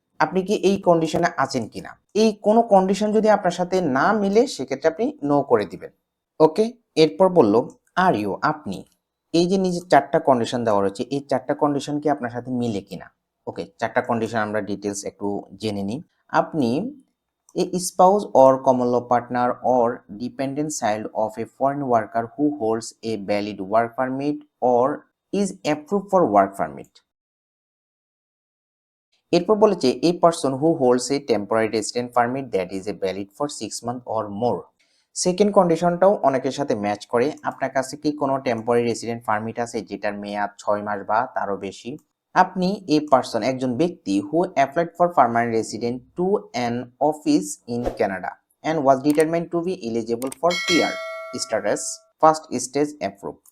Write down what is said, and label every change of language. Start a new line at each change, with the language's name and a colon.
Bangla: আপনি কি এই কন্ডিশনে আছেন কিনা? এই কোনো কন্ডিশন যদি আপনার সাথে না মিলে সেক্ষেত্রে আপনি নো করে দিবেন। ওকে। এরপর বলল
English: are you,
Bangla: আপনি এই যে নিচে 4টা কন্ডিশন দেওয়া রয়েছে, এই 4টা কন্ডিশন কি আপনার সাথে মিলে কিনা? ওকে, 4টা কন্ডিশন আমরা ডিটেইলস একটু জেনে নিই।
English: আপনি a spouse or common law partner or dependent child of a foreign worker who holds a valid work permit or is approved for work permit.
Bangla: এরপর বলেছে
English: a person who holds a temporary resident permit that is a valid for 6 months or more.
Bangla: Second কন্ডিশনটাও অনেকের সাথে match করে। আপনার কাছে কি কোনো temporary resident permit আছে যেটার মেয়াদ 6 মাস বা তারও বেশি?
English: আপনি a person
Bangla: একজন ব্যক্তি
English: Who applied for permanent resident to an office in Canada and was determined to be eligible for PR status first stage approve.